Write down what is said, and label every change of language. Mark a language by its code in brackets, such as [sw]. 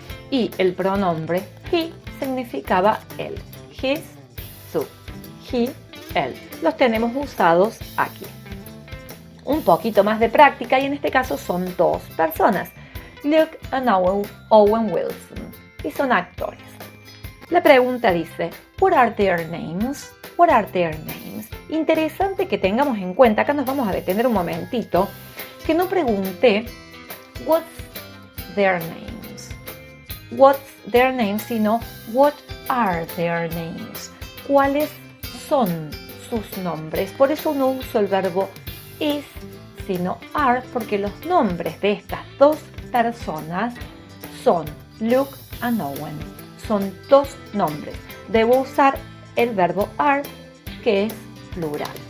[es] Y el pronombre he significaba él. His, su. He, él. Los tenemos usados aquí. Un poquito más de práctica y en este caso son dos personas. Luke and Owen Wilson. Y son actores. La pregunta dice, [en] what are their names? What are their names? [es] Interesante que tengamos en cuenta, acá nos vamos a detener un momentito, que no pregunté [en] what's their names. What's their names, sino what are their names. [es] ¿Cuáles son sus nombres? Por eso no uso el verbo is, sino are, porque los nombres de estas dos personas son Luke and Owen. Son dos nombres. Debo usar el verbo are, que es plural.